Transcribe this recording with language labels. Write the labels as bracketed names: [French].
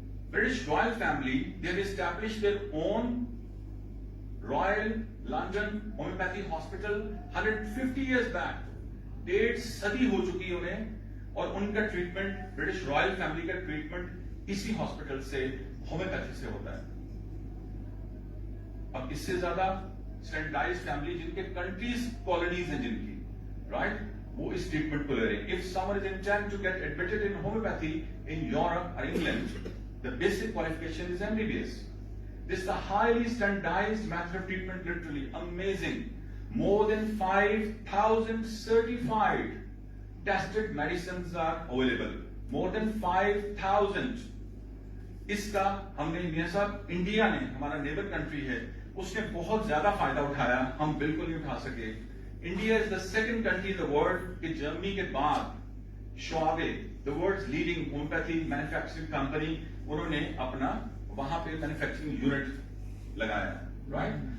[English] British royal family, they have established their own Royal London Homeopathy Hospital 150 years back. [Urdu] 1.5 صدی ہو چکی انہیں, اور ان کا ٹریٹمنٹ, برٹش رائل فیملی کا ٹریٹمنٹ اسی ہاسپٹل سے ہومیوپیتھی سے ہوتا ہے. اب اس سے زیادہ اسٹینڈرڈائز فیملی جن کے کنٹریز کالونیز ہیں جن کی, رائٹ, وہ اس ٹریٹمنٹ کو لے رہے ہیں. [English] If someone is intending to get admitted in homeopathy in Europe or England, the basic qualification is MBBS. This is a highly standardized method of treatment, literally amazing. More than 5,000 certified tested medicines are available. More than 5,000. [Urdu] اس کا ہم نے میاں صاحب, India نے, ہمارا neighbour country ہے, اس نے بہت زیادہ فائدہ اٹھایا, ہم بالکل نہیں اٹھا سکے. India [English] is the second country in the world [Urdu] کہ جرمنی کے بعد شعبے, [English] the world's leading homeopathy manufacturing company, [Urdu] انہوں نے اپنا وہاں پہ مینوفیکچرنگ یونٹ لگایا, رائٹ.